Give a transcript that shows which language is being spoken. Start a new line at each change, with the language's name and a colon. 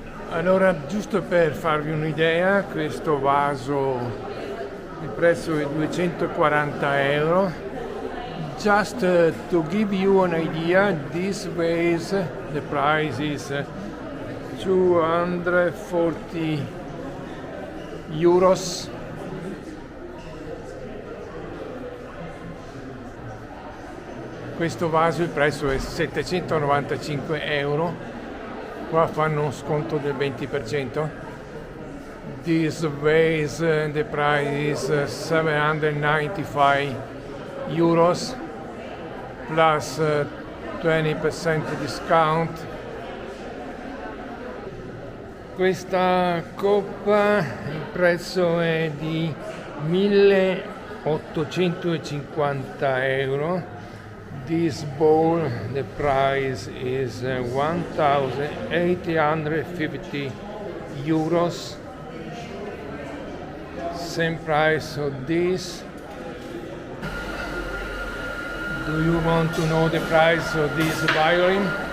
Italian: Allora, giusto per farvi un'idea, questo vaso, il prezzo è 240 euro.
English: Just to give you an idea, this vase, the price is 240 euros.
Italian: Questo vaso il prezzo è 795 euro. Qua fanno uno sconto del 20%.
English: This vase, the price is 795 euros plus 20% discount.
Italian: Questa coppa il prezzo è di 1850 euro.
English: This bowl, the price is 1,850 euros. Same price of this. Do you want to know the price of this violin?